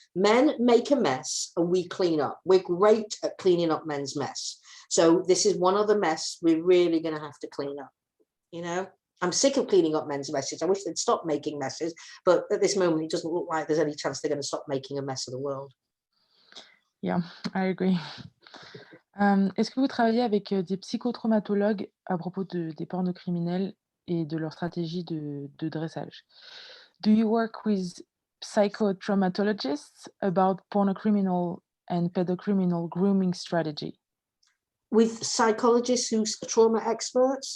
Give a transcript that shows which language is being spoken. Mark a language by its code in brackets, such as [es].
[en] Men make a mess and we clean up. We're great at cleaning up men's mess. So this is one other mess we're really going to have to clean up. You know, I'm sick of cleaning up men's messes. I wish they'd stop making messes. But at this moment, it doesn't look like there's any chance they're going to stop making a mess of the world. Yeah, I agree. [fr] Est-ce que vous travaillez avec des psychotraumatologues à propos des pornocriminels et de leur stratégie de dressage? [en] Do you work with psychotraumatologists about pornocriminal and pedocriminal grooming strategy? With psychologists who's trauma experts?